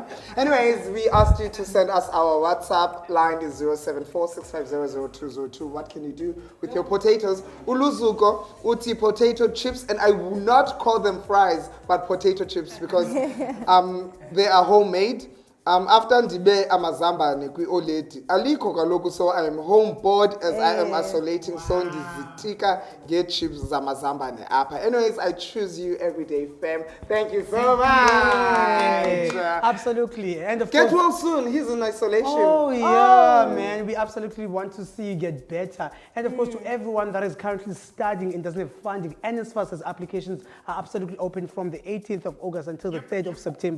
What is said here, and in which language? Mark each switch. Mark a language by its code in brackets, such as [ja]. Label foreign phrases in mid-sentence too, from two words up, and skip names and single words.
[en] Anyways, we asked you to send us our WhatsApp line is 074-650-0202. What can you do with your potatoes? [xh] Uluzuko, uti [en] potato chips, and I will not call them fries, but potato chips because they are homemade. [xh] After ndibe amazambane kwi-oledi alikho kaloku, [en] so I am home bored as I am isolating, so [xh] ndizitika ngeechips zamazambane apha. [en] Anyways, I choose you every day, fam. Thank you so much. Absolutely. And of Get course, well soon. He's in isolation. oh yeah, man. We absolutely want to see you get better. And of course, to everyone that is currently studying and doesn't have funding, NSFAS's applications are absolutely open from the 18th of August until the 3rd of September.